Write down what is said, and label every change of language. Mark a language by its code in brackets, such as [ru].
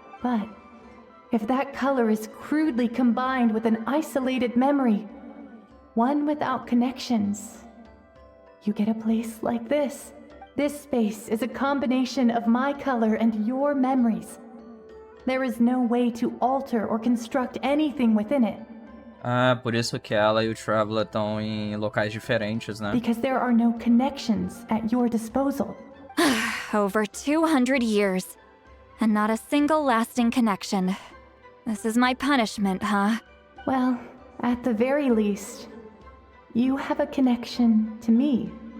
[en] But if that color is crudely combined with an isolated memory, one without connections, you get a place like this. This space is a combination of my color and your memories. There is no way to alter or construct anything within it. [pt] Ah, por isso que ela e o Traveler estão em locais diferentes, né? [en] Because there are no connections at your disposal. Over 200 years, and not a single lasting connection. This is my punishment, huh? Well, at the very least, you have a connection to me.